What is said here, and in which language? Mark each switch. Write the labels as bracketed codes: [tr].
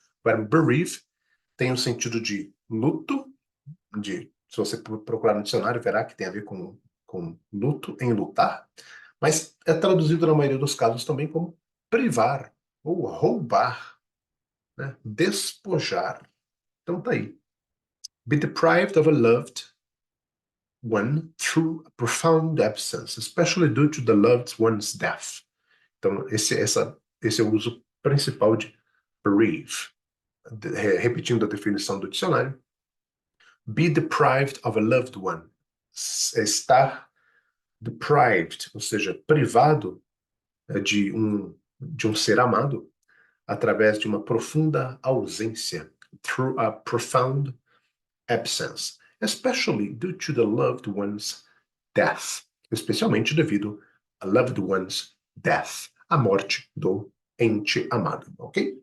[pt] O verbo bereave tem o sentido de luto, se você procurar no dicionário, verá que tem a ver com luto, enlutar, mas é traduzido na maioria dos casos também como privar ou roubar, né? Despojar. Então tá aí. [en] Be deprived of a loved one through a profound absence, especially due to the loved one's death. [pt] Então esse é o uso principal de bereave. Repetindo a definição do dicionário, [en] be deprived of a loved one. [pt] Estar deprived, ou seja, privado de um ser amado através de uma profunda ausência, [en] through a profound absence, especially due to the loved one's death, [pt] especialmente devido a [en] loved one's death, [pt] a morte do ente amado, ok?